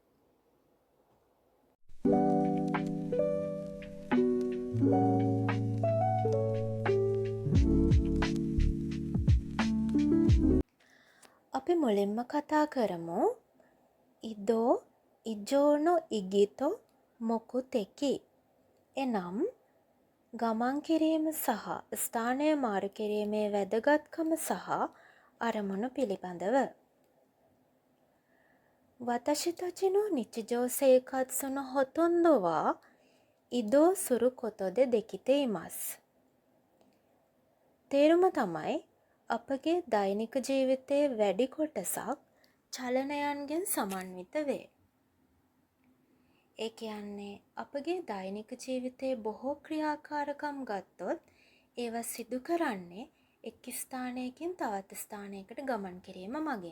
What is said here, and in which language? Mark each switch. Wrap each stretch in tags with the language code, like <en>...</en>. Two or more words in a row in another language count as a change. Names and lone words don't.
<si>අපි මුලින්ම කතා කරමු</si> <ja>移動移乗の意義と目的.</ja> <si>එනම් ගමන් කිරීම සහ ස්ථානය මාරු කිරීමේ වැදගත්කම සහ අරමුණු පිළිබඳව.</si> <ja>වතශි たちの日常生活のほとんどは移動することでできています.</ja> <si>තේරුම තමයි අපගේ දෛනික ජීවිතයේ වැඩි කොටසක් චලනයන්ගෙන් සමන්විත වේ. ඒ කියන්නේ අපගේ දෛනික ජීවිතයේ බොහෝ ක්‍රියාකාරකම් ගත්තොත් ඒවා සිදු කරන්නේ එක් ස්ථානයකින් තවත් ස්ථානයකට ගමන් කිරීම මගින්.</si>